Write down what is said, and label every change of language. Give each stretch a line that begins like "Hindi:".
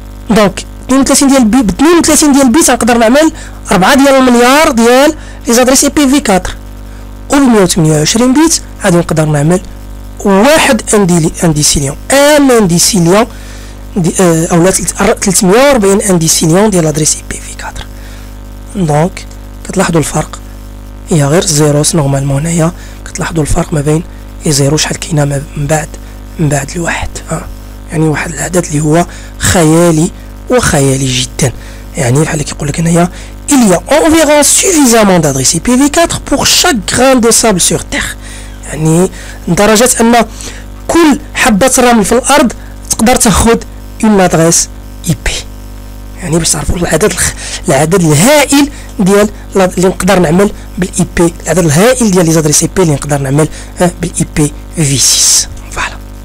Arabic: دونك 32 ديال البيت ب 32 ديال البيت نقدر نعمل 4 ديال المليار ديال لي زادريس اي بي في 4 و ب 128 بيت غادي نقدر نعمل واحد انديسيليون انديسيليون اولا 340 انديسيليون ديال لادريس اي بي في 4. دونك كتلاحظوا الفرق هي غير زيروس نورمالمون هنايا كتلاحظوا الفرق ما بين لي زيرو شحال كاينه من بعد الواحد. يعني واحد العدد اللي هو خيالي وخيالي جدا. يعني بحال كيقول لك هنايا
French: il y a environ suffisamment d'adresses IPv4 pour chaque grain de sable sur terre.
Arabic: يعني لدرجه ان كل حبه رمل في الارض تقدر تاخذ اون ادريس اي بي. يعني باش تعرفوا العدد الهائل ديال اللي نقدر نعمل بالاي بي العدد الهائل ديال لي زادريس اي بي اللي نقدر نعمل بالاي بي في 6. فوالا.